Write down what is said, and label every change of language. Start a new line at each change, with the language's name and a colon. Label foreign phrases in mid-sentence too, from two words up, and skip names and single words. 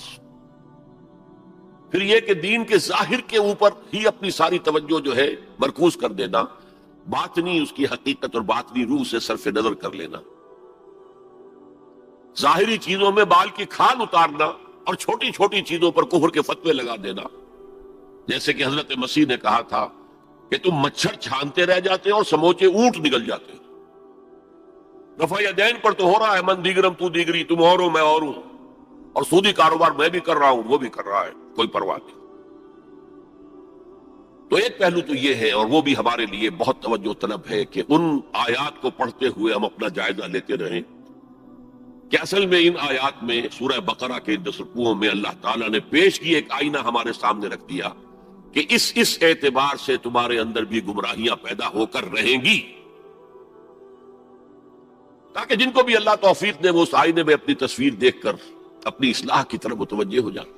Urdu: پھر یہ کہ دین کے ظاہر کے اوپر ہی اپنی ساری توجہ جو ہے مرکوز کر دینا، باطنی اس کی حقیقت اور باطنی روح سے صرف نظر کر لینا، ظاہری چیزوں میں بال کی کھال اتارنا اور چھوٹی چھوٹی چیزوں پر کفر کے فتوے لگا دینا، جیسے کہ حضرت مسیح نے کہا تھا کہ تم مچھر چھانتے رہ جاتے اور سموچے اونٹ نکل جاتے۔ رفع یدین پر تو ہو رہا ہے،
Persian: من دیگرم تو دیگری،
Urdu: تم اور ہو میں اور ہوں، اور سودی کاروبار میں بھی کر رہا ہوں وہ بھی کر رہا ہے، کوئی پرواہ نہیں۔ تو ایک پہلو تو یہ ہے، اور وہ بھی ہمارے لیے بہت توجہ طلب ہے کہ ان آیات کو پڑھتے ہوئے ہم اپنا جائزہ لیتے رہیں کہ اصل میں ان آیات میں سورہ بقرہ کے 10 رکوعوں میں اللہ تعالیٰ نے پیش کی ایک آئینہ ہمارے سامنے رکھ دیا کہ اس اعتبار سے تمہارے اندر بھی گمراہیاں پیدا ہو کر رہیں گی، تاکہ جن کو بھی اللہ توفیق دے وہ اس آئینے میں اپنی تصویر دیکھ کر اپنی اصلاح کی طرف متوجہ ہو جائیں۔